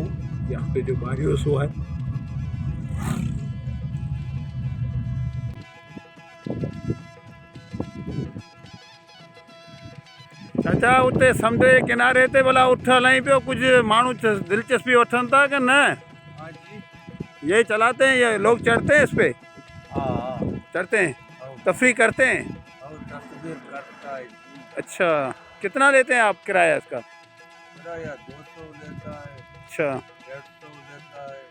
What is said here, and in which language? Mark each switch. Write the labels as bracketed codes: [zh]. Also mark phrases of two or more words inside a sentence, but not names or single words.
[sd] या हॉक्स वे जो ॿाहिरियों हिसो आहे। चाचा उते समुंड जे किनारे ते भला उठ हलाई पियो, कुछ माण्हू दिलचस्पी वठनि था कि न? [ur] ہاں جی, یہ چلاتے ہیں، یہ لوگ چڑھتے ہیں اس پہ? ہاں چڑھتے ہیں، تفری کرتے ہیں? اور تصویر کرتا ہے. اچھا، کتنا لیتے ہیں آپ کرایہ اس کا? کرایہ 200 لیتا ہے, اچھا 150 لیتا ہے.